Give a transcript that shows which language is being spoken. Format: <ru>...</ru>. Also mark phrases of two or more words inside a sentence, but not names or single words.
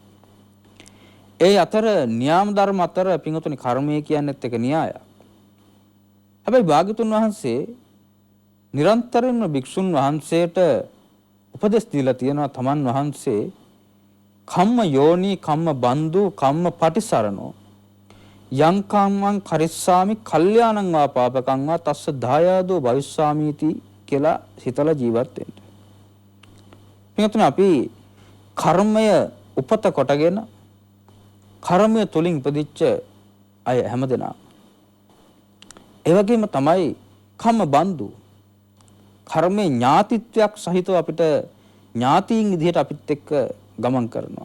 <si>ඒ අතර න්‍යාම ධර්ම අතර පින්වතුනි කර්මය කියන්නේත් එක න්‍යායක්. හැබැයි භාගතුන් වහන්සේ නිරන්තරයෙන්ම භික්ෂුන් වහන්සේට උපදෙස් දීලා තියෙනවා තමන් වහන්සේ</si> <pi>කම්ම යෝනි කම්ම බන්දු කම්ම පටිසරණෝ යං කම්මං කරිස්සාමි කල්යාණං වා පාපකං වා තස්ස දායාදෝ භවිස්සාමීති</pi> <si>කියලා හිතලා ජීවත් වෙන්න. පිටුතුනේ අපි කර්මය උපත කොටගෙන කර්මය තුලින් ඉපදිච්ච අය හැමදෙනා. ඒ වගේම තමයි</si> <pi>කම්ම බන්දු,</pi> <si>කර්මයේ ඥාතිත්වයක් සහිතව අපිට ඥාතීන් විදිහට අපිත් එක්ක ගමන් කරනවා.</si>